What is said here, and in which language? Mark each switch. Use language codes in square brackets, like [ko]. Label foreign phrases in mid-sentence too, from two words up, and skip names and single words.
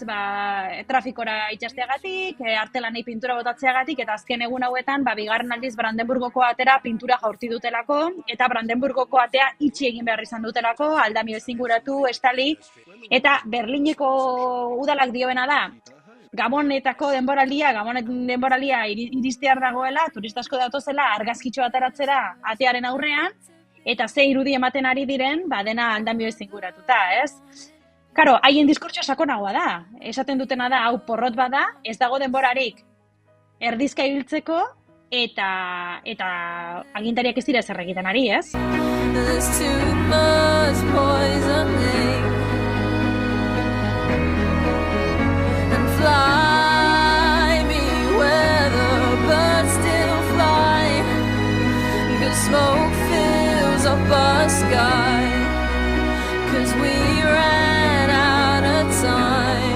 [eu] Trafikora itxasteagatik, artelanei pintura botatzeagatik, eta azken egun hauetan, bigarren aldiz Brandenburgoko atera pintura jaurti dutelako, eta Brandenburgoko atea itxi egin behar izan dutelako, aldamio ezinguratu, estali, eta Berlineko udalak dioena da, Gabonetako denboralia iristear dagoela, turista asko datozela, argazkitxo ateratzera atearen aurrean, eta ze irudi ematen ari diren, dena aldamio ezinguratuta, ez? Karo, haien diskurtso sakonagoa da. Esaten dutena da, hau porrot bada, ez dago denborarik erdizka ibiltzeko, eta agintariak ez dira zer egiten ari, ez? [en] There's too much poisoning and fly me where the birds still fly, 'cause smoke fills up our sky, 'cause we ran out of time.